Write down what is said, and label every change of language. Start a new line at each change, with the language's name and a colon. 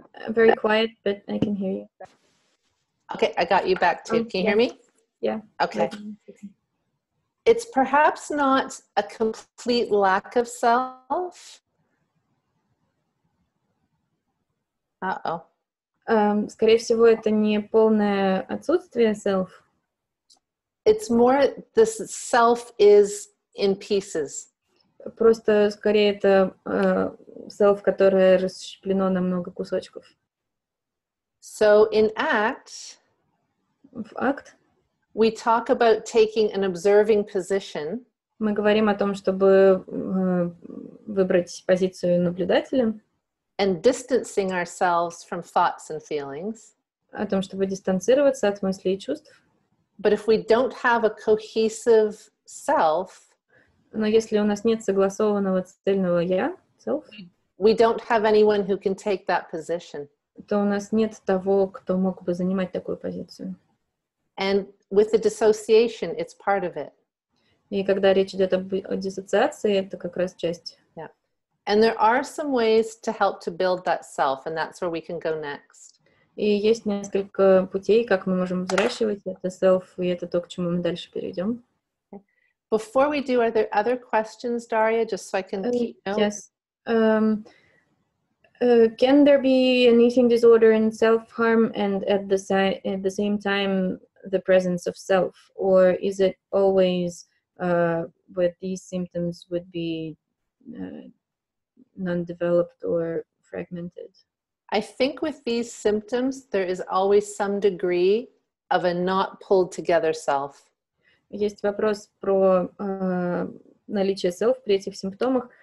English: Very quiet, but I can hear you. Okay, I got you back too. Can you hear me? Yeah. Okay. It's perhaps not a complete lack of self. Uh-oh.
Russian: Скорее всего, это не полное отсутствие self.
English: It's more this self is in pieces.
Russian: Просто скорее это self, которое расщеплено на много кусочков.
English: So in ACT,
Russian: В акт
English: we talk about taking an observing position
Russian: мы говорим о том, чтобы выбрать позицию наблюдателя,
English: and distancing ourselves from thoughts and feelings.
Russian: о том, чтобы дистанцироваться от мыслей и чувств.
English: But if we don't have a cohesive self,
Russian: Но если у нас нет согласованного цельного «я», self,
English: we don't have anyone who can take that position.
Russian: то у нас нет того, кто мог бы занимать такую позицию.
English: And with the dissociation, it's part of it.
Russian: И когда речь идет о диссоциации, это как раз часть.
English: Yeah. And there are some ways to help to build that self, and that's where we can go next.
Russian: И есть несколько путей, как мы можем взращивать это self, и это то, к чему мы дальше перейдем.
English: Before we do, are there other questions, Daria, just so I can keep notes? Yes. Can there be an eating disorder and self-harm and at the same time the presence of self? Or is it always with these symptoms would be non-developed or fragmented? I think with these symptoms, there is always some degree of a not pulled together self.
Russian: Есть вопрос про наличие self при этих симптомах.